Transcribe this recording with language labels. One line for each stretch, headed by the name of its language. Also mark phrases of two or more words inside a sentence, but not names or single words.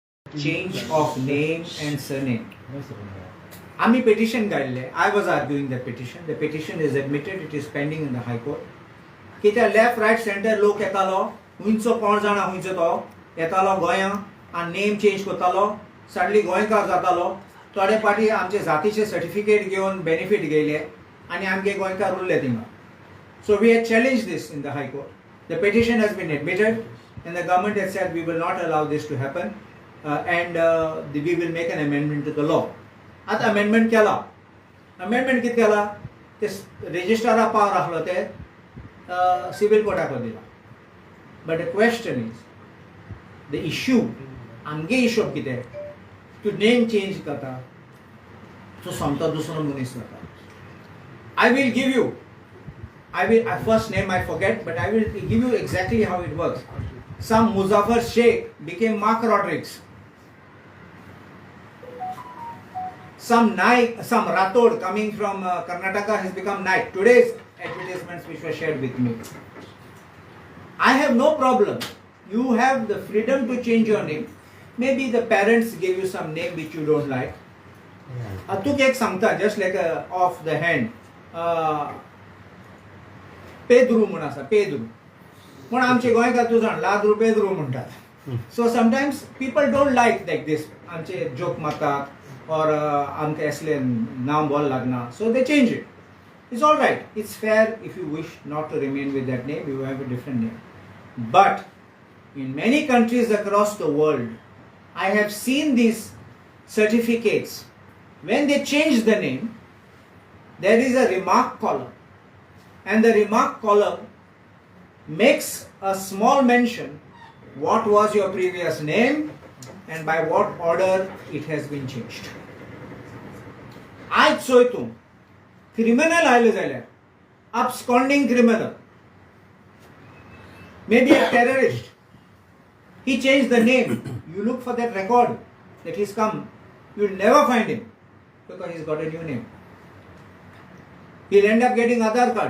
English: change of name and surname.
Konkani: Ami petition gaile.
English: I was arguing the petition. The petition is admitted. It is pending in the High Court.
Konkani: Kita
English: left, right, center
Konkani: लोक येतालो. हुंचो कोण जाणा हुंचो तो येतालो गोंया आणि नेम चेंज करतालो. सडनली गोंयकार जातालो. थोडे पाटी आमचे जातीचे सर्टिफिकेट घेवन बेनिफिट घेयले आणि आमगे गोंयकार उरले थिंगा.
English: So we had challenged this in the High Court. The petition has been admitted and the government has said we will not allow this to happen and we will make an amendment to the law.
Konkani: आता amendment केला. Amendment कित केला? ते registrara power आसलो ते
English: civil court
Konkani: दिला.
English: But the question is, the issue,
Konkani: आमगे issue कितें?
English: To name change
Konkani: करता, तो समता दुसरो मनीस जाता.
English: I will give you. First name I forget, but I will give you exactly how it works. Some Muzaffar Sheikh became Mark Rodriguez. Some Rathod coming from Karnataka has become Naik. Today's advertisements which were shared with me. I have no problem. You have the freedom to change your name. Maybe the parents gave you some name which you don't like.
Konkani: आतूक एक समता,
English: just like off the hand.
Konkani: Pedru म्हणून आसा Pedru. पण आमचे गोंयकार तूं जाण लादरू Pedru म्हणटात.
English: So sometimes people don't like this.
Konkani: आमचे joke मारतात or आमकां असले नांव बोल लागना.
English: So they change it. It's all right. It's fair if you wish not to remain with that name. You have a different name. But in many countries across the world, I have seen these certificates. When they change the name, there is a remark column. And the remark column makes a small mention what was your previous name and by what order it has been changed. I चोयतूं criminal
Konkani: आयले जाल्यार
English: absconding criminal, maybe a terrorist, he changed the name. You look for that record that he's come, you'll never find him because he's got a new name. He'll end up getting Aadhaar card.